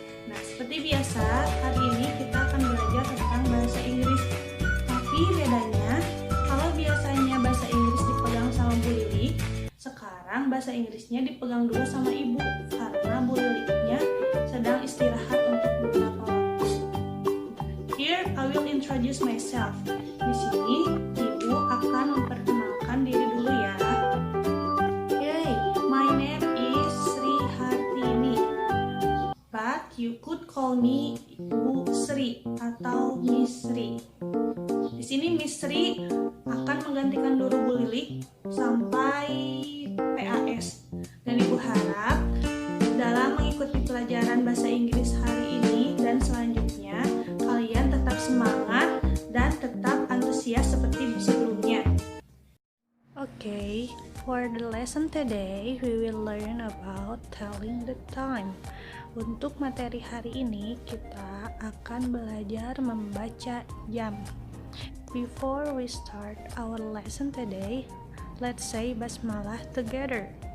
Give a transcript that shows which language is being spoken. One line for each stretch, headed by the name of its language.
Indonesian: Nah, seperti biasa, hari ini kita akan belajar tentang bahasa Inggris. Tapi bedanya, kalau biasanya bahasa Inggris dipegang sama Bu Lili, sekarang bahasa Inggrisnya dipegang dulu sama Ibu karena Bu Lilinya sedang istirahat untuk beberapa waktu.
English: Here, I will introduce myself.
Indonesian: Di sini, Ibu akan memperkenalkan diri dulu ya.
English: Hey, my name is Sri Hartini. But you could call me Bu Sri atau Miss Sri.
Indonesian: Di sini Miss Sri akan menggantikan dulu Bu Lili sampai PAS. Dan Ibu harap dalam mengikuti pelajaran bahasa Inggris hari ini dan selanjutnya kalian tetap semangat dan tetap antusias seperti sebelumnya.
English: Okay, for the lesson today we will learn about telling the time.
Indonesian: Untuk materi hari ini kita akan belajar membaca jam.
English: Before we start our lesson today, let's say basmalah together.